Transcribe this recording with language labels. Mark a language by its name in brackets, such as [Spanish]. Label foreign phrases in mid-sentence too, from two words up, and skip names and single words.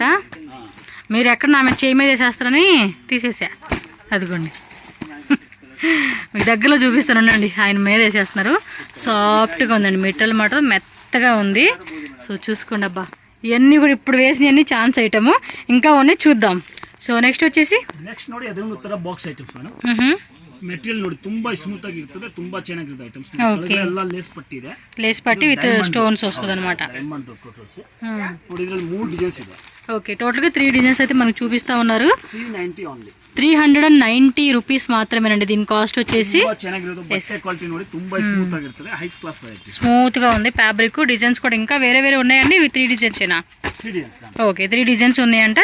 [Telugu] మీరు ఎక్కడ నా మీద చేయి మీద వేసేస్తారని తీసేసా. అదిగోండి, మీ దగ్గరలో చూపిస్తానండి. ఆయన మీద వేసేస్తున్నారు. సాఫ్ట్గా ఉందండి మెటీరియల్ మాత్రం, మెత్తగా ఉంది. సో చూసుకోండి అబ్బా, ఇవన్నీ కూడా ఇప్పుడు వేసినవన్నీ [English] chance item. [Telugu] ఇంకా ఉన్నాయి, చూద్దాం. సో నెక్స్ట్ వచ్చేసి [Kannada] ನೋಡಿ ಅದರ ಬಾಕ್ಸ್ ಐಟಮ್ಸ್ ಮೇಡಂ. ಮೆಟೀರಿಯಲ್ ನೋಡಿ ತುಂಬಾ ಸ್ಮೂತ್ ಆಗಿ ಇರ್ತದೆ, ತುಂಬಾ ಚೆನ್ನಾಗಿರುತ್ತೆ ಐಟಮ್ಸ್. ಎಲ್ಲ ಲೇಸ್ ಪಟ್ಟಿ ಇದೆ, ಲೇಸ್ ಪಟ್ಟಿ ವಿತ್ [Telugu] ಸ್ಟೋನ್ಸ್ వస్తుంది అన్నమాట. [English] diamond totals [Kannada] ನೋಡಿ, ಇದರಲ್ಲಿ 3 ಡಿಸೈನ್ಸ್ ಇದೆ. [Telugu] ఓకే, టోటల్ గా 3 డిజైన్స్ అయితే మనకు చూపిస్తా ఉన్నారు. [English] 390 only. [Telugu] 390 రూపీస్ మాత్రమేనండి దీని కాస్ట్ వచ్చేసి. స్మూత్ గా ఉంది ఫ్యాబ్రిక్. డిజైన్స్ కూడా ఇంకా వేరే ఉన్నాయండి. ఇవి 3 డిజైన్స్ ఏనా? ఓకే, 3 డిజైన్స్ ఉన్నాయంట.